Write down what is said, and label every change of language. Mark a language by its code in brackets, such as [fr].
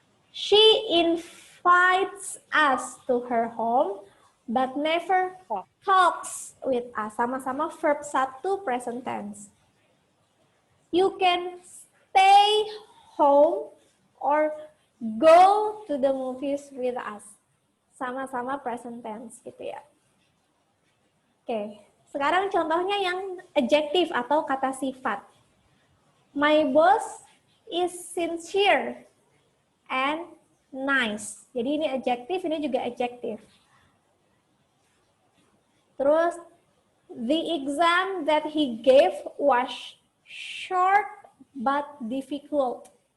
[en] She invites us to her home, but never talks with us. [id] Sama-sama verb 1 present tense. [en] You can stay home or go to the movies with us. [id] Sama-sama present tense gitu ya. Oke, sekarang contohnya yang adjektif atau kata sifat. [en] My boss is sincere and nice. [id] Jadi ini adjektif, ini juga adjektif. Terus, [en] the exam that he gave was short but difficult.